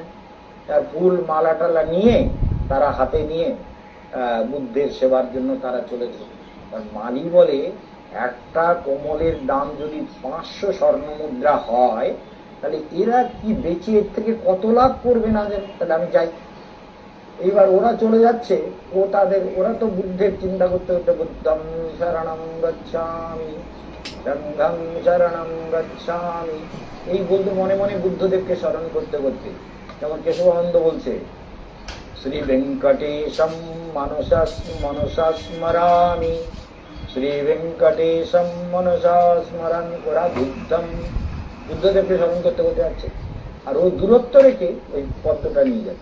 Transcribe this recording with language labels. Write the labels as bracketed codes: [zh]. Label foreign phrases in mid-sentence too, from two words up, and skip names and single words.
[bn] তার ফুল মালা টালা নিয়ে তারা হাতে নিয়ে বুদ্ধের সেবার জন্য তারা চলেছে। মালি বলে একটা কমলের দাম যদি 500 স্বর্ণ মুদ্রা হয়, তাহলে এরা কি বেঁচে এর থেকে কত লাভ করবে না জানি, তাহলে আমি যাই। এইবার ওরা চলে যাচ্ছে, ওরা তো বুদ্ধের চিন্তা করতে করতে [pi] বুদ্ধং শরণং গচ্ছামি, সংঘং শরণং গচ্ছামি, [bn] এই বলতে মনে মনে বুদ্ধদেবকে স্মরণ করতে করতে, যেমন কেশবানন্দ বলছে [sa] শ্রী ভেঙ্কটেশম মনসা স্মরামি, শ্রী ভেঙ্কটেশম মনসা স্মরণ। [bn] ওরা বুদ্ধদেবকে স্মরণ করতে করতে যাচ্ছে, আর ওই দূরত্ব রেখে ওই পদ্মটা নিয়ে যাচ্ছে।